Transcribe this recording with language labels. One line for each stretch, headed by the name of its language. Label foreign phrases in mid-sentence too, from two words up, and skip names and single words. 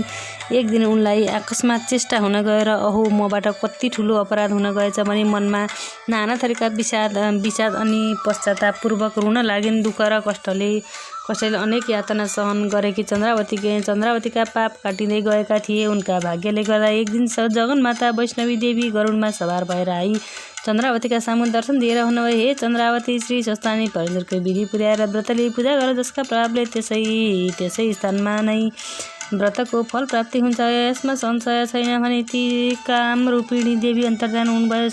Nepali: एक दिन उनलाई अकस्मात चेष्टा हुन गएर, अहो, मबाट कति ठुलो अपराध हुन गएछ भनी मनमा नाना थरीका विषाद अनि पश्चातापपूर्वक रुन लागिन्। दुःख र कष्टले अनेक यातना सहन गरेकी चन्द्रावतीका पाप काटिँदै गएका थिए। उनका भाग्यले गर्दा एक दिन जगन्माता वैष्णवी देवी गरुडमा सवार भएर आई चन्द्रावतीका सामु दर्शन दिएर हुनुभयो, हे चन्द्रावती, श्री स्वस्थानी परमेश्वरको विधि पुर्याएर व्रतले पूजा गर, जसका प्रभावले त्यसै स्थानमा नै व्रतको फल प्राप्ति हुन्छ। यसमा संशय छैन भने ती काम रूपिणी देवी अन्तर्धान हुनुभयो।